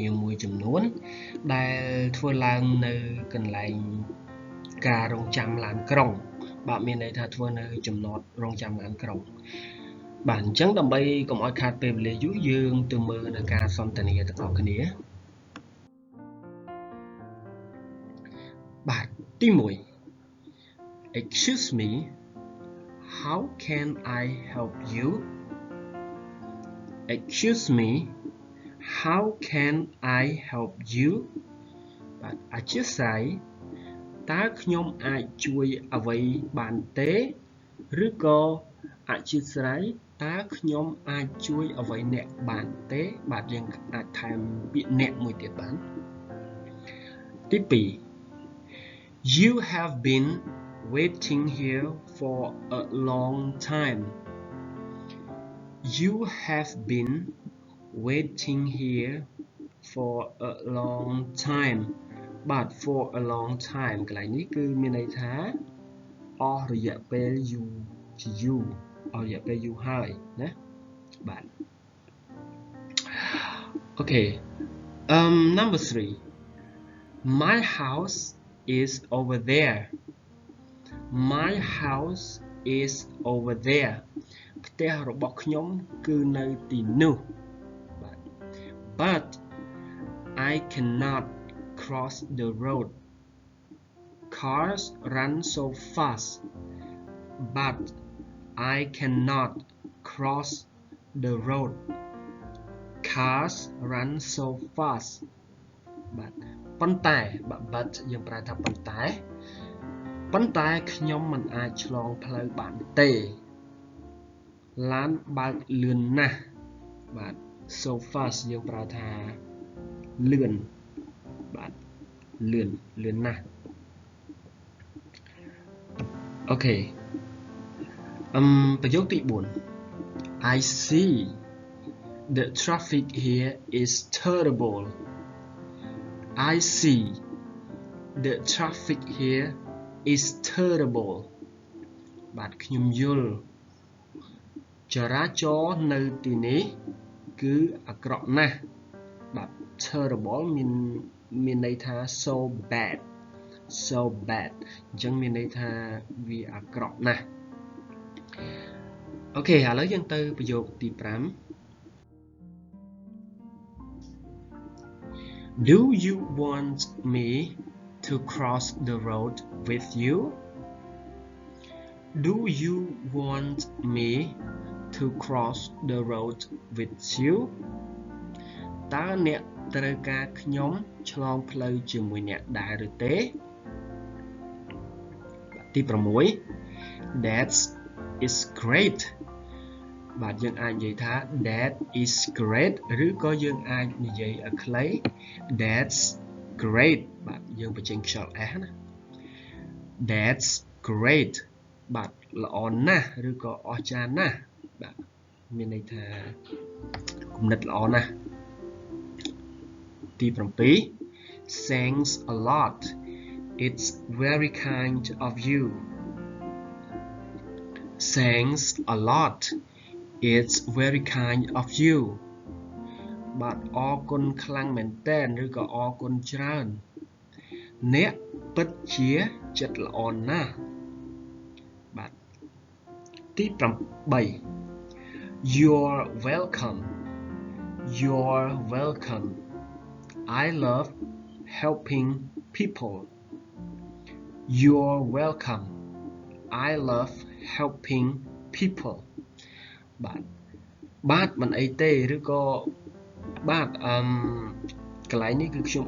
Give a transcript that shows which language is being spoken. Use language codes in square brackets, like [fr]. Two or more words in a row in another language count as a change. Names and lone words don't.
[km] មួយចំនួនដែលធ្វើឡើងនៅកន្លែងការរងចាំឡានក្រុងបាទមានន័យថាធ្វើនៅចំណតរងចាំឡានក្រុងបាទអញ្ចឹងដើម្បីកុំឲ្យខាតពេលវេលាយូរយើងទៅមើលនៅការសន្ទនាទាំងអស់គ្នាបាទទី1 [en] Excuse me How can I help you? Excuse me, how can I help you? [km] បាទអធិស្ឋានតើខ្ញុំអាចជួយអ្វីបានទេឬក៏អធិស្ឋានតើខ្ញុំអាចជួយអ្វីអ្នកបានទេបាទយើងអាចថែមពាក្យអ្នកមួយទៀតបានទី2 [en] You have been waiting here for a long time. You have been waiting here for a long time. But for a long time [km] កន្លែងនេះគឺមានន័យថាអស់រយៈពេលយូរជាយូរអស់រយៈពេលយូរហើយណាបាទអូខេ [en] number 3 My house is over there. My house is over there [km] ផ្ទះរបស់ខ្ញុំគឺនៅទីនោះបាទ [en] But I cannot cross the road. Cars run so fast. But I cannot cross the road. Cars run so fast. [km] បាទប៉ុន្តែបាទ យើងប្រើថាប៉ុន្តែខ្ញុំមិនអាចឆ្លងផ្លូវបានទេឡានបើកលឿនណាស់បាទ [en] so fast [km] យើងប្រើថាលឿនបាទលឿនណាស់ អូខេប្រយោគទី4 [en] I see the traffic here is terrible. I see the traffic here is terrible [km] បាទខ្ញុំយល់ចរាចរណ៍នៅទីនេះគឺអាក្រក់ណាស់បាទ terrible មានន័យថា [en] so bad [km] អញ្ចឹងមានន័យថាវាអាក្រក់ណាស់ អូខេឥឡូវយើងទៅប្រយោគទី5 [en] Do you want me to cross the road with you? Do you want me to cross the road with you? [km] តើអ្នកត្រូវការខ្ញុំឆ្លងផ្លូវជាមួយអ្នកដែរឬទេទី6 [en] That is [km] great បាទយើងអាចនិយាយថា [en] That is great [km] ឬក៏យើងអាចនិយាយឲ្យខ្លី [en] That's great [km] បាទយើងបញ្ចេញខ្យល់ S ណា [en] That's great [km] បាទល្អណាស់ឬក៏អស្ចារ្យណាស់បាទមានន័យថាគំនិតល្អណាស់ទី7 [en] Thanks a lot It's very kind of you Thanks a lot It's very kind of you [km] បាទអរគុណខ្លាំងមែនទែនឬក៏អរគុណច្រើនអ្នកពិតជាចិត្តល្អណាស់បាទទី8 You're [en] welcome I love helping people You're welcome I love helping people [km] បាទមិនអីទេឬក៏បាទកន្លែងនេះគឺខ្ញុំ